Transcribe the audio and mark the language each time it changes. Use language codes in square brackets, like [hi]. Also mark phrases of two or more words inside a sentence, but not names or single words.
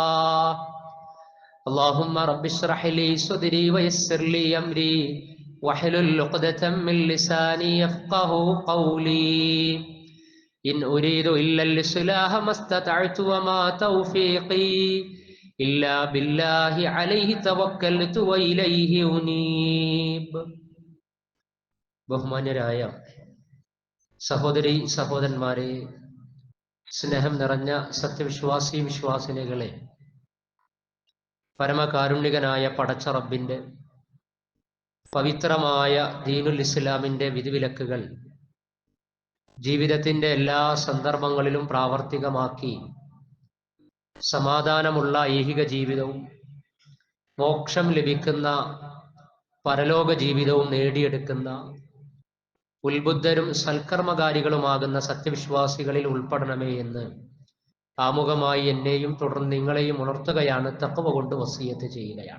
[ar] اللهم رب اشرح لي صدري ويسر لي أمري واحلل عقدة من لساني يفقهوا قولي. إن أريد إلا الإصلاح ما استطعت وما توفيقي إلا بالله عليه توكلت وإليه أنيب. [ml] ബഹുമാന്യരായ സഹോദരി സഹോദരന്മാരെ, സ്നേഹം നിറഞ്ഞ സത്യവിശ്വാസി വിശ്വാസിനികളെ, പരമകാരുണ്യകനായ പടച്ച റബ്ബിന്റെ പവിത്രമായ ദീനുൽ ഇസ്ലാമിന്റെ വിധിവിലക്കുകൾ ജീവിതത്തിന്റെ എല്ലാ സന്ദർഭങ്ങളിലും പ്രാവർത്തികമാക്കി സമാധാനമുള്ള ഐഹിക ജീവിതവും മോക്ഷം ലഭിക്കുന്ന പരലോക ജീവിതവും നേടിയെടുക്കുന്ന ഉത്ബുദ്ധരും സൽക്കർമ്മകാരികളുമാകുന്ന സത്യവിശ്വാസികളിൽ ഉൾപ്പെടണമേ എന്ന് ആമുഖമായി എന്നെയും തുടർന്ന് നിങ്ങളെയും ഉണർത്തുകയാണ്, തഖ്വ കൊണ്ട് വസിയത്ത് ചെയ്യുകയാണ്.